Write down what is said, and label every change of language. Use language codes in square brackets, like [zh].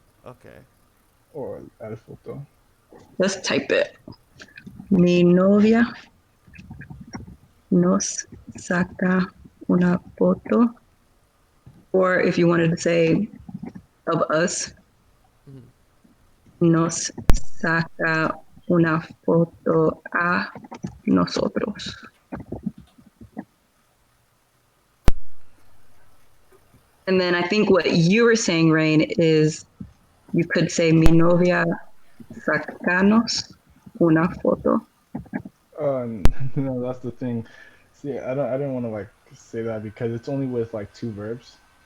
[en] Okay. Or [es] el foto. [en] let's type it. [es] Mi novia nos saca una foto. [en] Or if you wanted to say of us, Mhm. [es] nos saca una foto a nosotros. [en] And then I think what you were saying, Rain, is you could say [es] mi novia sacanos una foto. [en] No, that's the thing. See, I didn't want to like say that because it's only with like two verbs.